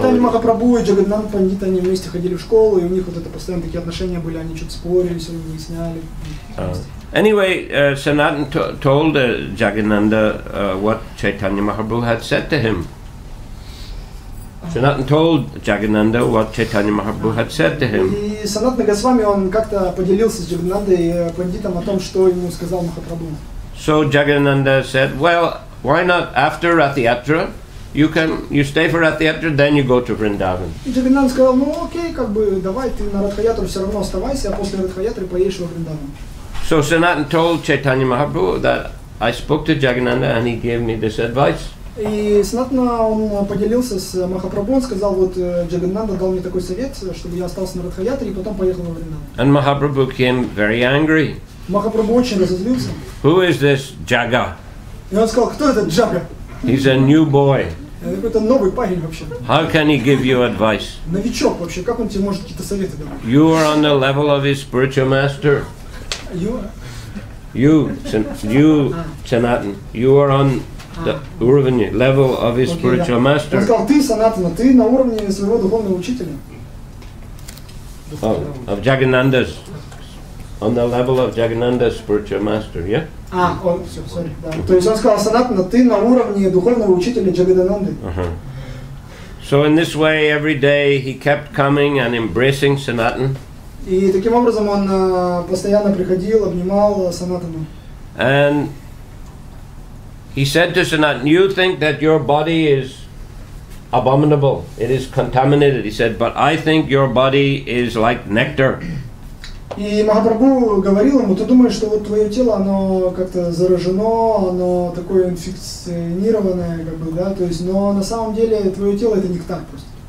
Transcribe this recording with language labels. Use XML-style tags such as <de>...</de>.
<ru>Чайтанья Махапрабху и Джагадананда Пандит, они вместе ходили в школу, и у них вот это постоянно такие отношения были, они что-то спорили, все выясняли.</ru> <en>Anyway, Sanatana told Jagadananda what Chaitanya Mahaprabhu had said to him. Sanatana told Jagadananda what Chaitanya Mahaprabhu had said to him.</en> <ru>И Санатана Госвами, он как-то поделился с Джагаданандой Пандитом о том, что ему сказал Махапрабху.</ru> <en>So Jagadananda said, well, why not after Rath-yatra? You stay for Rath-yatra, then you go to Vrindavan.</en> <ru>И Джагадананда сказал, ну окей, как бы, давай ты на Радха-ятру все равно оставайся, а после Радха-ятры поедешь во Вриндаван.</ru> <en>So Sanatana told Chaitanya Mahaprabhu that I spoke to Jagadananda and he gave me this advice.</en> <ru>И Санатана, он поделился с Махапрабху, он сказал, вот Джагадананда дал мне такой совет, чтобы я остался на Радха-ятре и потом поехал во Вриндаван.</ru> <en>And Mahaprabhu became very angry.</en> <ru>Махапрабху очень разозлился.</ru> <en>Who is this Jaga?</en> <ru>И он сказал, кто этот Джага?</ru> <en>He's a new boy.</en> <ru>Это какой-то новый парень вообще.</ru> <en>How can he give you advice?</en> <ru>Новичок вообще, как он тебе может какие-то советы давать?</ru> <en>You are on the level of his spiritual master. You, Sanatana, you are on the level of his spiritual master.</en> <ru>Он сказал, ты, Санатана, ты на уровне своего духовного учителя.</ru> <en>Of Jagadananda's, on the level of Jagadananda's spiritual master, yeah?</en> <ru>Все, сори. Да. То есть он сказал: Санатана, ты на уровне духовного учителя Джагадананды.</ru> <en>So in this way, every day he kept coming and embracing Sanatana.</en> <ru>И таким образом он постоянно приходил, обнимал Санатану.</ru> <en>And he said to Sanatana, you think that your body is abominable, it is contaminated. He said, but I think your body is like nectar.</en> <ru>И Махапрабху говорил ему: ты думаешь, что вот твое тело, оно как-то заражено, оно такое инфекционированное, как бы, да, то есть, но на самом деле твое тело это нектар просто.</ru>